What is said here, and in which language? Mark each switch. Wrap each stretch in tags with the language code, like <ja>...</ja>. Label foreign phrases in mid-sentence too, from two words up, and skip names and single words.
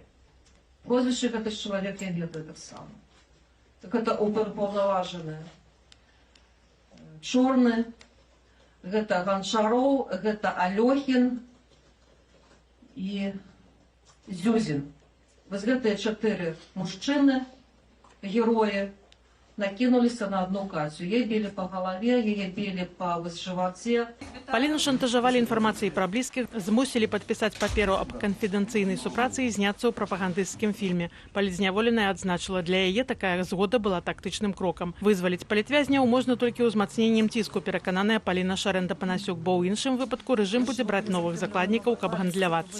<be>Прозвішчы гэтых чалавек я ведаю таксама. Так гэта упаўнаважаны Чорны, гэта Ганчароў, гэта Алёхін і Зюзін. Вось гэтыя 4 мужчыны, героі, накинуліся на одну Катю.</be> <ru>Ей били по голове, ей били по животе.</ru> <be>Паліну шантажавалі інфармацыяй пра блізкіх, змусілі падпісаць паперу аб канфідэнцыйнай супрацы і зняцца ў прапагандысцкім фільме. Палітзняволеная адзначыла, для яе такая згода была тактычным крокам. Вызваліць палітвязняў можна толькі ўзмацненнем ціску, перакананая Паліна Шарэнда-Панасюк, бо ў іншым выпадку рэжым будзе браць новых закладнікаў, каб гандлявацца.</be>